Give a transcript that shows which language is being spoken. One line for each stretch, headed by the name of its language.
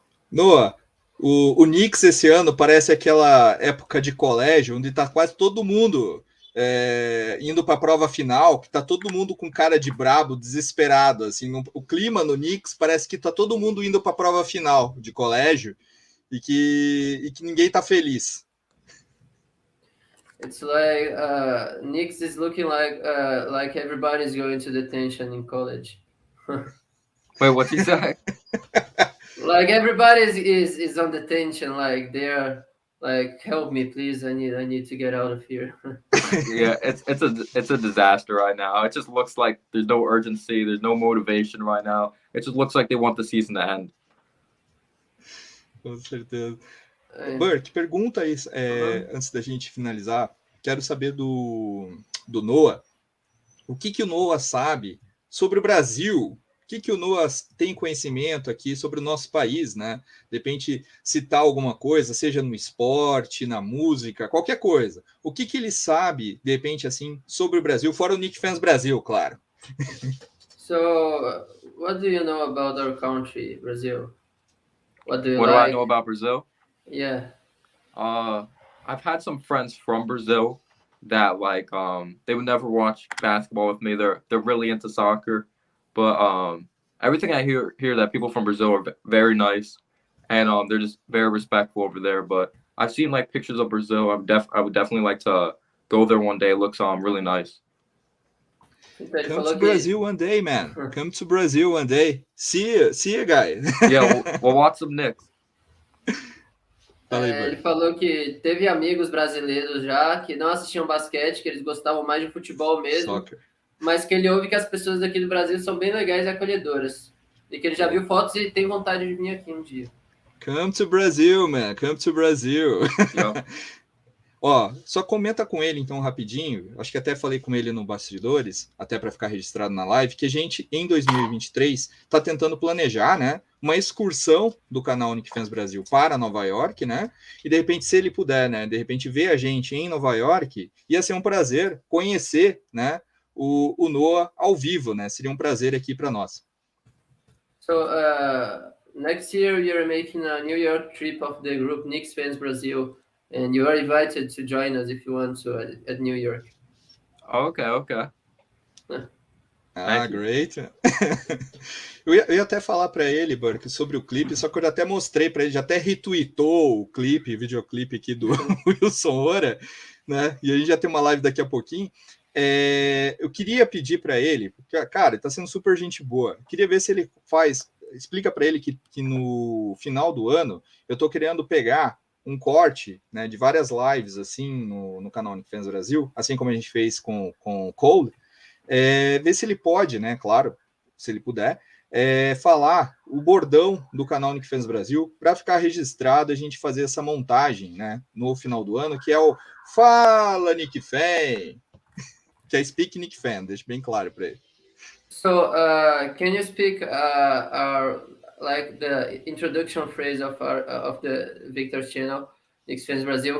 Portuguese: Noah, o Knicks esse ano parece aquela época de colégio onde está quase todo mundo indo para a prova final, que está todo mundo com cara de brabo, desesperado. Assim, o clima no Knicks parece que está todo mundo indo para a prova final de colégio e que ninguém está feliz.
English: It's like Knicks is looking like everybody's going to detention in college. Wait, what's he saying? Like everybody is on detention, like they're like, help me please, I need to get out of here. Yeah, it's a disaster right now. It just looks like there's no urgency, there's no motivation right now. It just looks like they want the season to end.
Portuguese: Com certeza. Bert, pergunta aí, antes da gente finalizar, quero saber do Noah, o que o Noah sabe sobre o Brasil, que o Noah tem conhecimento aqui sobre o nosso país, né? De repente, citar alguma coisa, seja no esporte, na música, qualquer coisa. O que ele sabe, de repente, assim, sobre o Brasil, fora o Knicks Fans Brasil, claro.
English: So, what do you know about our country, Brazil? What do you What like? do I know about Brazil? Yeah. I've had some friends from Brazil that like they would never watch basketball with me. They're really into soccer, but everything I hear that people from Brazil are very nice, and they're just very respectful over there. But I've seen like pictures of Brazil. I would definitely like to go there one day. It looks really nice. Come to Brazil one day, man. Come to Brazil one day. See you, guys. Yeah, we'll watch some Knicks.
Portuguese: Ele falou que teve amigos brasileiros já que não assistiam basquete, que eles gostavam mais de futebol mesmo, Soccer. Mas que ele ouve que as pessoas daqui do Brasil são bem legais e acolhedoras. E que ele já viu fotos e tem vontade de vir aqui um dia.
English: Come to Brazil, man. Come to Brazil. Yeah.
Portuguese: Ó, só comenta com ele então rapidinho, acho que até falei com ele no bastidores, até para ficar registrado na live, que a gente em 2023 está tentando planejar, né, uma excursão do canal Knicks Fans Brasil para Nova York, né, e de repente se ele puder, né, de repente ver a gente em Nova York, ia ser um prazer conhecer, né, o Noah ao vivo, né, seria um prazer aqui para nós.
English: So, next year you're making a New York trip of the group Knicks Fans Brasil. And you are invited to join us if you want to at New York. Okay. Great.
Portuguese: eu ia até falar para ele, Burke, sobre o clipe, só que eu até mostrei para ele, já até retweetou o clipe, videoclipe aqui do Wilson Ora, né? E a gente já tem uma live daqui a pouquinho. Eu queria pedir para ele, porque, cara, ele tá sendo super gente boa. Eu queria ver se ele explica para ele que no final do ano eu tô querendo pegar um corte, né, de várias lives assim no canal Knicks Fans Brasil, assim como a gente fez com o Cole, ver se ele pode, né, claro, se ele puder, falar o bordão do canal Knicks Fans Brasil para ficar registrado, a gente fazer essa montagem, né, no final do ano, que é o Fala Knick Fan, que é
English: Speak Knick Fan,
Portuguese: deixa bem claro para ele.
English: So, can you speak like the introduction phrase of the Victor's channel, Knicks Fans Brasil?